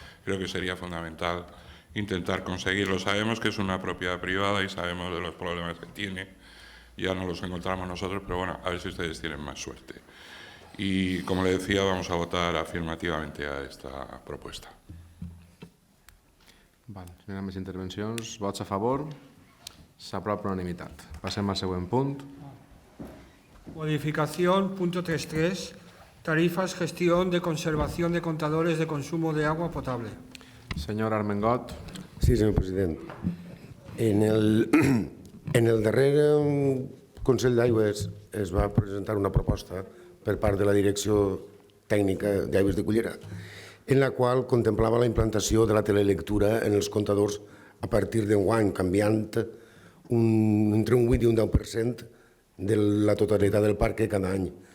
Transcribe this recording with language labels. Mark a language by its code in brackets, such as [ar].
[es] Creo que sería fundamental intentar conseguirlo. Sabemos que es una propiedad privada y sabemos de los problemas que tiene, ya no los encontramos nosotros, pero bueno, a ver si ustedes tienen más suerte. Y como le decía, vamos a votar afirmativamente a esta propuesta. [ca] Vale, si no hi ha més intervencions, vots a favor, s'aprova per unanimitat. Passem al següent punt. [es] Modificación, punto 3.3, tarifas, gestión de conservación de contadores de consumo de agua potable. [ca] Senyor Armengot. Sí, senyor president. En el darrer Consell d'Aigües es va presentar una proposta per part de la Direcció Tècnica d'Aigües de Cullera, en la qual contemplava la implantació de la telelectura en els comptadors a partir d'enguany, canviant entre un 8 i un 10% de la totalitat del parc cada any.